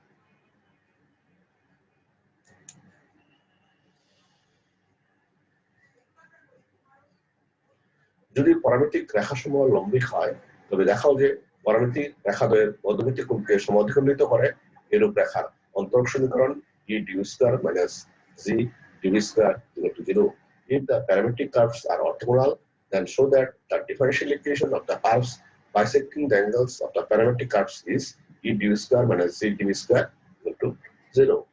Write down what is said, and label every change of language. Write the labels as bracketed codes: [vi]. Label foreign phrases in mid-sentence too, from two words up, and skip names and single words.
[bn] যদি প্যারামেট্রিক রেখাসমূহ লম্বিক হয় তবে দেখাও যে প্যারামেট্রিক রেখাদ্বয়ের মধ্যবর্তী কোণকে সমদ্বিখণ্ডিত করে এরূপ রেখার অন্তরক সমীকরণ e du square minus g dv square = 0। [en] If the parametric curves are orthogonal, then show that the differential equation of the curves bisecting the angles of the parametric curves is e du square minus g dv square = 0।